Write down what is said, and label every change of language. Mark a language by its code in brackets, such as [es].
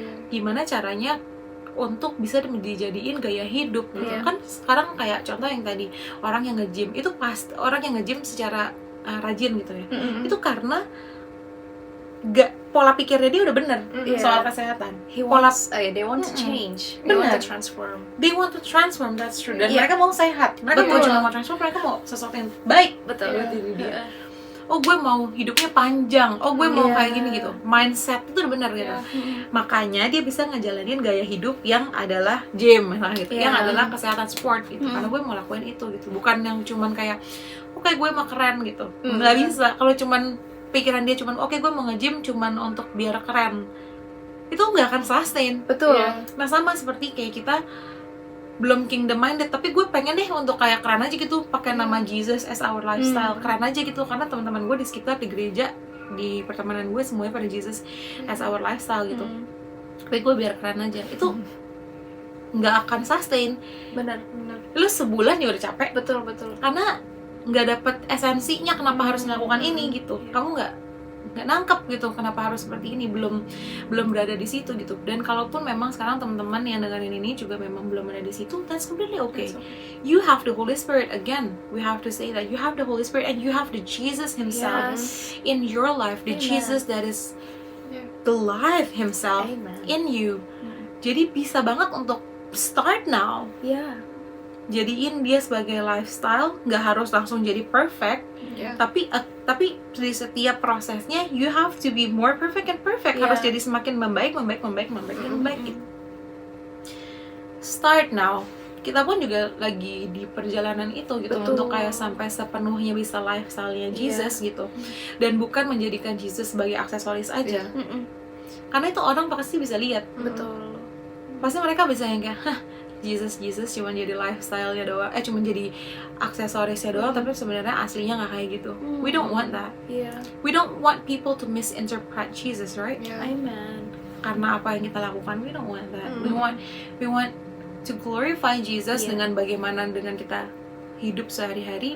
[id] Gimana caranya untuk bisa dijadiin gaya hidup gitu. Kan sekarang kayak contoh yang tadi, orang yang nge-gym itu orang yang nge-gym secara rajin gitu ya, itu karena pola pikirnya dia udah bener soal kesehatan. [en] They want to change, they want to transform. That's true. [id] Dan mereka mau sehat, mereka mau cuma mau transform, mereka mau sesuatu yang baik buat diri dia. Oh gue mau hidupnya panjang, oh gue mau kayak gini gitu. Mindset itu udah bener gitu. Makanya dia bisa ngejalanin gaya hidup yang adalah gym gitu, yang adalah kesehatan sport gitu. Karena gue mau lakuin itu gitu, bukan yang cuman kayak oke gue mau keren gitu. Nggak bisa kalau cuman pikiran dia cuman oke gue mau nge-gym cuman untuk biar keren, itu nggak akan sustain. Betul. Nah sama seperti kayak kita belum kingdom minded, tapi gue pengen deh untuk kayak keren aja gitu, pakai nama Jesus as our lifestyle, keren aja gitu. Karena teman-teman gue di sekitar, di gereja, di pertemanan gue semuanya pada Jesus as our lifestyle gitu. Tapi gue biar keren aja, itu nggak akan sustain. Benar. Lu sebulan ya udah capek. Betul. Karena nggak dapet esensinya kenapa harus melakukan ini gitu. Kamu nggak nangkep gitu kenapa harus seperti ini, belum berada di situ gitu. Dan kalaupun memang sekarang teman-teman yang dengerin ini juga memang belum ada di situ, that's completely okay. [en] You have the Holy Spirit. Again, we have to say that you have the Holy Spirit and you have the Jesus himself in your life, the Jesus that is the life himself in you. [id] Jadi bisa banget untuk start now. Jadiin dia sebagai lifestyle, nggak harus langsung jadi perfect, tapi di setiap prosesnya you have to be more perfect and perfect. Harus jadi semakin membaik gitu. Start now. Kita pun juga lagi di perjalanan itu gitu. Untuk kayak sampai sepenuhnya bisa lifestyle-nya Jesus gitu, dan bukan menjadikan Jesus sebagai aksesoris aja. Karena itu orang pasti bisa lihat. Pasti mereka bisa yang kayak Jesus cuma jadi lifestyle-nya doang, cuma jadi aksesorisnya doang, tapi sebenarnya aslinya nggak kayak gitu. We don't want that. [en] We don't want people to misinterpret Jesus, right? Amen. [id] Karena apa yang kita lakukan, we don't want that. We want to glorify Jesus dengan bagaimana dengan kita hidup sehari-hari.